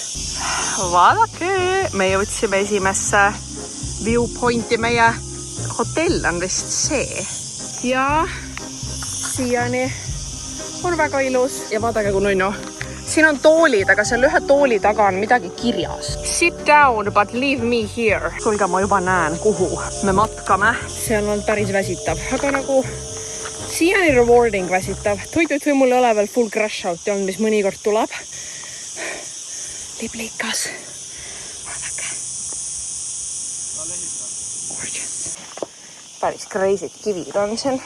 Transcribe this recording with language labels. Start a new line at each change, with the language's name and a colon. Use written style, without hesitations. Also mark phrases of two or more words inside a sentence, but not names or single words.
Estonian: Vaadake, me jõudsime esimesse viewpointi, meie hotell on vist see. Ja siiani on väga ilus. Ja vaadake, kui nunnu. siin on toolid, aga seal ühe tooli taga on midagi kirjas.
English: Sit down, but leave me here.
Estonian: Kuulge, ma juba näen, kuhu me matkame. See on olnud päris väsitav, aga nagu siiani rewarding väsitav. Toit või mul ei ole veel
English: full crash out'i
Estonian: olnud, mis mõnikord tuleb. Liblikas. Vaadake. Päris crazy'd kivid on siin.